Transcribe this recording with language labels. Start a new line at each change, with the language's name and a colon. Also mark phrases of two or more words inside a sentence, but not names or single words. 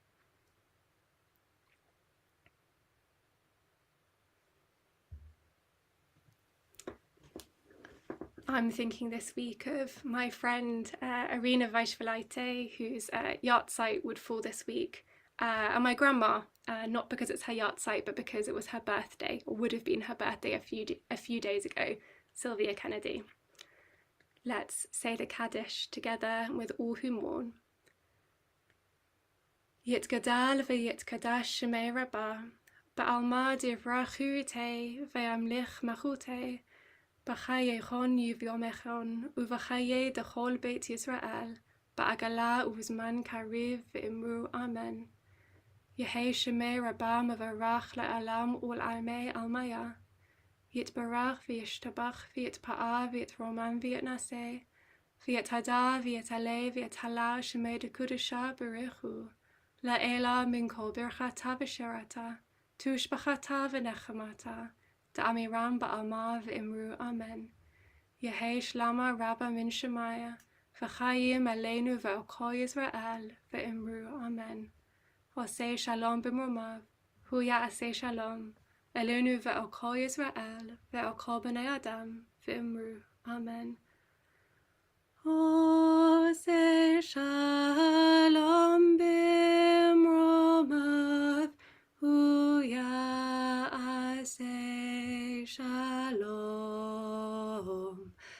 English: I'm thinking this week of my friend Irina Weishvelaite, whose yahrzeit would fall this week, and my grandma, not because it's her yahrzeit, but because it was her birthday, or would have been her birthday a few days ago, Sylvia Kennedy. Let's say the Kaddish together with all who mourn.
Aramaic: יתגדל ויתקדש שמה רבא בעלמא די ברא כרעותה וימליך מלכותה בחייכון וביומיכון ובחיי דכל בית ישראל, בעגלא ובזמן קריב ואמרו אמן. יהא שמה רבא מברך לעלם ולעלמי עלמיא יתברך וישתבח ויתפאר ויתרומם ויתנשא ויתהדר ויתעלה ויתהלל שמה דקדשא בריך הוא לעלא מן כל ברכתא ושירתא תשבחתא ונחמתא דאמירן בעלמא ואמרו אמן. יהא שלמא רבא מן שמיא וחיים עלינו ועל כל ישראל ואמרו אמן.
Hebrew: עשה שלום במרומיו הוא יעשה שלום עלינו ועל כל ישראל ועל כל בני אדם ואמרו אמן. עשה שלום במרומיו הוא יעשה שלום.